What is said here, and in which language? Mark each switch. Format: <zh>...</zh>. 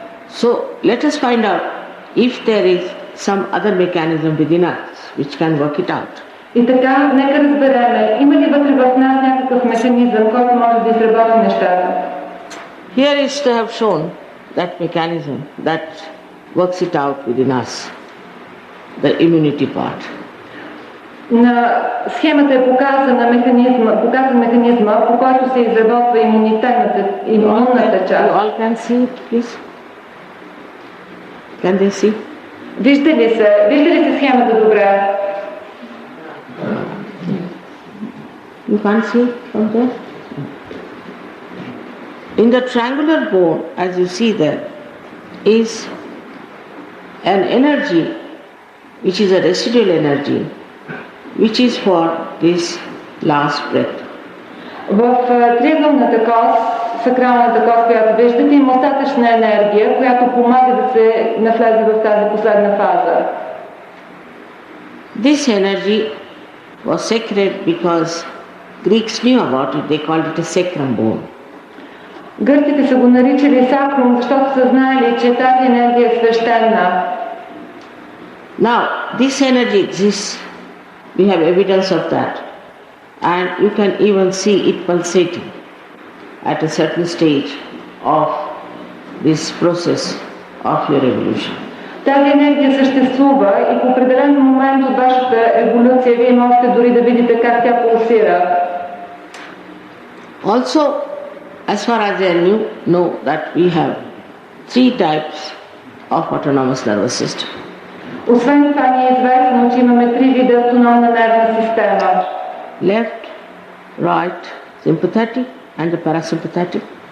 <en>So let us find out if there is some other mechanism within us which can work it out.</en> <bg>И така, нека разбереме, има ли вътре в нас някакъв механизъм, който може да изработи нещата?</bg> <en>Here is to have shown that mechanism that works it out within us, the immunity part.</en> <bg>На схемата е показан механизма, по който се изработва имунната част.</bg> <en>You all can see it, please? Can they see?</en> <bg>Вижда ли се схемата добре?</bg> <en>You can't see it from there? In the triangular bone, as you see there, is an energy which is a residual energy which is for this last breath.</en> <bg>В триъгълната кост, сакралната кост, която виждате, има остатъчна енергия, която помага да се навлезе в тази последна фаза.</bg> <en>This energy was sacred because Greeks knew about it. They called it a sacrum bone.</en> <bg>Гърците са го наричали сакрум, защото са знаели, че тази енергия е свещена.</bg> <en>Now, this energy exists. We have evidence of that. And you can even see it pulsating at a certain stage of this process of your evolution.</en> <bg>Тази енергия съществува и по определен момент от вашата еволюция вие можете дори да видите как тя пулсира.</bg> <en>Also, as far as I know that we have 3 types of autonomous nervous system.</en> <bg>Освен това ни е известно, че имаме 3 вида автономна нервна система.</bg> <en>Left, right, sympathetic and the parasympathetic.</en>